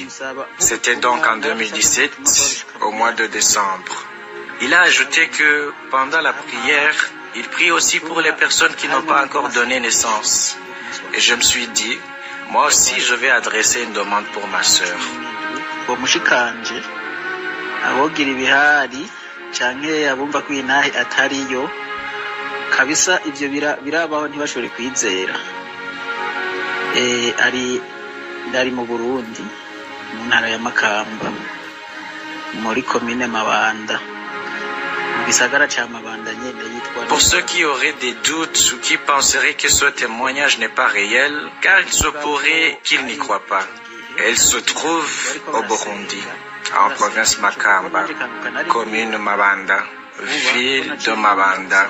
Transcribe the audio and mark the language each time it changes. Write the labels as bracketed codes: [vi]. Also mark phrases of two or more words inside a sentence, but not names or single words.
[fr] C'était donc en 2017, au mois de décembre. Il a ajouté que pendant la prière, il prie aussi pour les personnes qui n'ont pas encore donné naissance. Et je me suis dit, moi aussi je vais adresser une demande pour ma sœur. [rn] kabisa ivyo birabaho ntibashobore kwizera. Ari mu Burundi mu ntara ya Makamba muri komine Mabanda. [fr] Pour ceux qui auraient des doutes ou qui penseraient que ce témoignage n'est pas réel, car il se pourrait qu'ils n'y croient pas. Elle se trouve au Burundi, en province Makamba, commune Mabanda, ville de Mabanda.